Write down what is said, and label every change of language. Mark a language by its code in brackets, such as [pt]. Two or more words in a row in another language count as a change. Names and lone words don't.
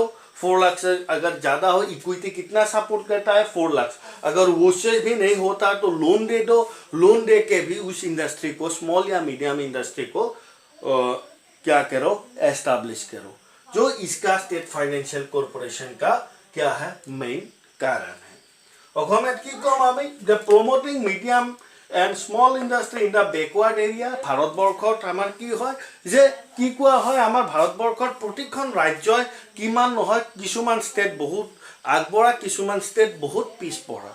[hi] 4 लाख से अगर ज्यादा हो, इक्विटी कितना सपोर्ट करता है, 4 लाख। अगर वो से भी नहीं होता तो लोन दे दो। लोन दे के भी उस इंडस्ट्री को, स्मॉल या [en] medium industry [hi] को क्या करो, एस्टैब्लिश करो। जो इसका [en] State Financial Corporation [hi] का क्या है, मेन कारण है। [as] অসমত কি কম আমি, যে [en] promoting medium and small industry in the backward area. [as] ভাৰতবৰ্ষত আমাৰ কি হয়, যে কি কোৱা হয়, আমাৰ ভাৰতবৰ্ষত প্ৰতিখন ৰাজ্যই কিমান নহয়, কিছুমান ষ্টেট বহুত আগবঢ়া, কিছুমান ষ্টেট বহুত পিছপৰা।